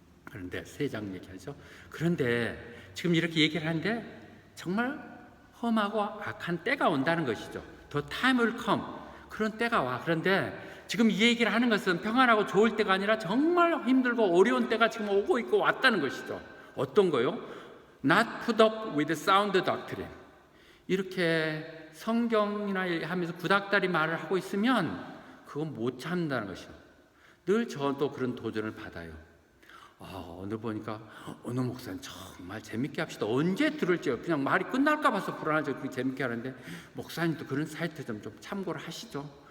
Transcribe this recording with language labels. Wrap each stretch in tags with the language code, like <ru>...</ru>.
<ko>그런데 3장 얘기하죠. 그런데 지금 이렇게 얘기를 하는데 정말 험하고 악한 때가 온다는 것이죠.</ko> <en>The time will come.</en> <ko>그런 때가 와. 그런데 지금 이 얘기를 하는 것은 평안하고 좋을 때가 아니라 정말 힘들고 어려운 때가 지금 오고 있고 왔다는 것이죠. 어떤 거요?</ko> <en>Not put up with sound doctrine.</en> <ko>이렇게 성경이나 하면서 구닥다리 말을 하고 있으면 그건 못 참는다는 것이죠. 늘 저도 그런 도전을 받아요. 오늘 보니까 어느 목사님 정말 재밌게 합시다. 언제 들을지요? 그냥 말이 끝날까 봐서 불안하죠. 그렇게 재밌게 하는데 목사님도 그런 사이트 좀 참고를 하시죠.</ko>